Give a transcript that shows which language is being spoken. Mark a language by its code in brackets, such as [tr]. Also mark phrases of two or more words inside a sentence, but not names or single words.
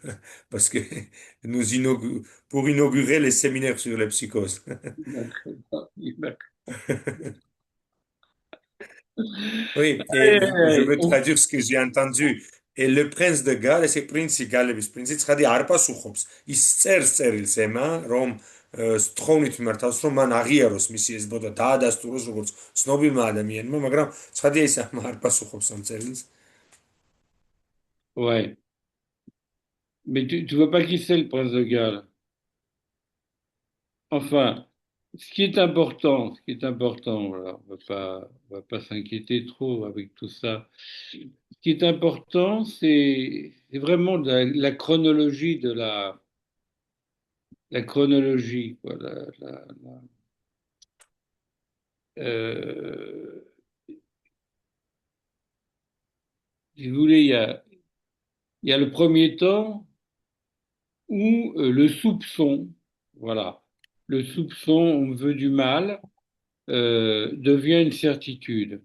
[fr] Parce que pour inaugurer les séminaires sur la psychose. D'accord. Oui, Aïe, et aïe, je aïe. veux traduire ce que j'ai entendu. Et le prince de Galles, c'est prince Galles, prince [ka] ცხადი არ პასუხობს. ის წერს წერილს ემა, რომ სთხოვნით მიმართავს, რომ მან აღიაროს მისი ეს ბოდა დაადასტუროს როგორც ცნობილმა ადამიანმა, მაგრამ ცხადია ის არ პასუხობს ამ წერილს. [fr] Ouais. Mais tu vois pas qui c'est le prince de Galles. Enfin, ce qui est important, voilà, on va pas s'inquiéter trop avec tout ça. Ce qui est important, c'est vraiment la chronologie la chronologie, quoi, euh, si vous voulez, il y a le premier temps où le soupçon, voilà, le soupçon, on me veut du mal, devient une certitude.